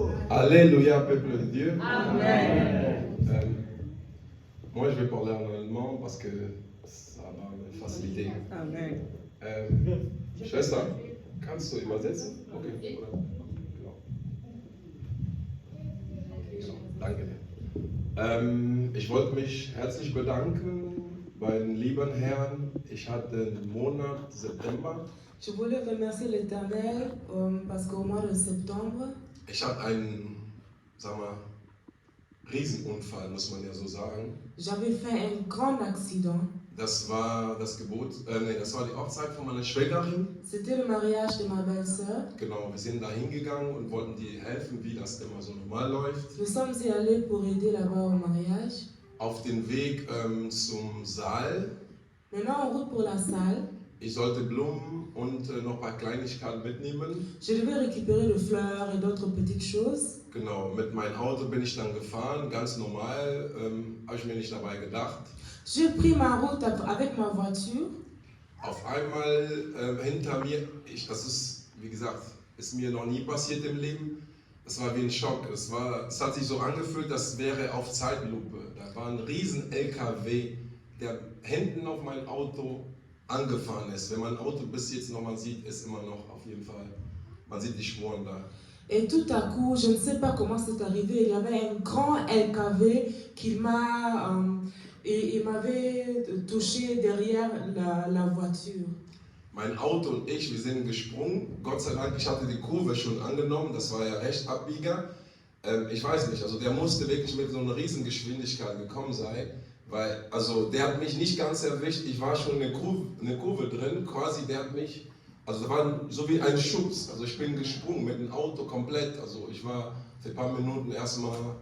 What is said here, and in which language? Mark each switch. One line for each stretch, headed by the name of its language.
French: Alléluia, peuple de Dieu. Amen. Moi, je vais parler en allemand parce que ça va me faciliter. Amen.
German: Schwester, kannst du übersetzen? Okay, oder? Genau. Danke. Ich wollte mich herzlich bedanken bei den lieben Herrn. Ich hatte den Monat September.
French: Je voulais remercier l'Éternel parce qu'au mois de septembre,
German: ich hatte einen, sagen wir, Riesenunfall, muss man ja so sagen.
French: j'avais fait un grand accident.
German: Das war das das war die Hochzeit von meiner Schwägerin.
French: C'était le mariage de ma belle-sœur.
German: Genau, wir sind da hingegangen und wollten dir helfen, wie das immer so normal läuft.
French: Nous sommes y allés pour aider là-bas au mariage.
German: Auf den Weg zum Saal.
French: Maintenant, en route pour la salle,
German: Ich sollte Blumen und noch ein paar Kleinigkeiten mitnehmen.
French: je devais récupérer des fleurs et d'autres petites choses.
German: Genau, mit meinem Auto bin ich dann gefahren, ganz normal, habe ich mir nicht dabei gedacht.
French: J'ai pris ma route avec ma voiture.
German: Auf einmal hinter mir, das ist, wie gesagt, ist mir noch nie passiert im Leben. Es war wie ein Schock. Es hat sich so angefühlt, das wäre auf Zeitlupe. Da war ein riesen LKW, der hinten auf mein Auto angefahren ist. Wenn man ein Auto bis jetzt nochmal sieht, ist immer noch auf jeden Fall, man sieht die Spuren da.
French: Et tout à coup, je ne sais pas comment c'est arrivé, il y avait un grand LKW qui il m'avait touché derrière la voiture.
German: Mein Auto und ich, wir sind gesprungen. Gott sei Dank, ich hatte die Kurve schon angenommen, das war ja recht Abbieger. Ich weiß nicht, also der musste wirklich mit so einer riesen Geschwindigkeit gekommen sein, weil, also der hat mich nicht ganz erwischt, ich war schon in eine Kurve drin, quasi der hat mich, also da war so wie ein Schubs, also ich bin gesprungen mit dem Auto komplett, also ich war für ein paar Minuten erstmal